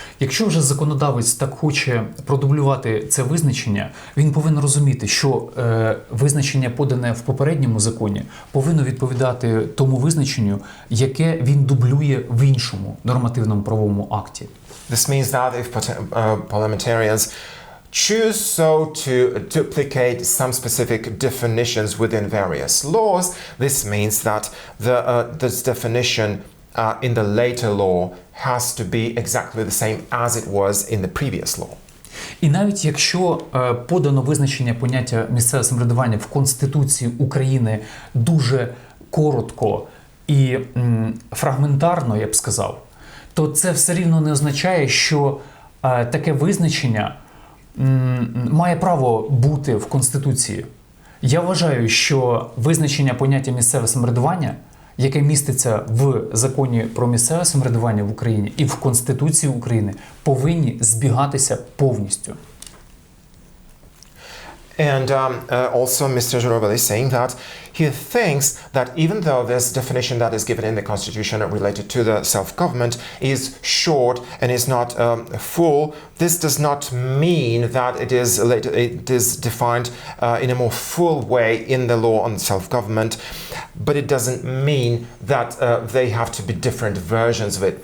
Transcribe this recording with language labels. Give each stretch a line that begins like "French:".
Ukrainian: Якщо вже законодавець так хоче продублювати це визначення, він повинен розуміти, що визначення, подане в попередньому законі, повинно відповідати тому визначенню, яке він дублює в іншому нормативному правовому акті.
English: This means that if parliamentarians choose to duplicate some specific definitions within various laws, this means that this definition in the later law has to be exactly the same as it was in the previous law.
Ukrainian: І навіть якщо подано визначення поняття місцеве самоврядування в Конституції України дуже коротко і фрагментарно, я б сказав, то це все рівно не означає, що таке визначення має право бути в Конституції. Я вважаю, що визначення поняття місцеве самоврядування, яке міститься в законі про місцеве самоврядування в Україні і в Конституції України, повинні збігатися повністю.
English: And also Mr. Zhuravel is saying that he thinks that even though this definition that is given in the Constitution related to the self-government is short and is not full, this does not mean that it is defined in a more full way in the law on self-government, but it doesn't mean that they have to be different versions of it.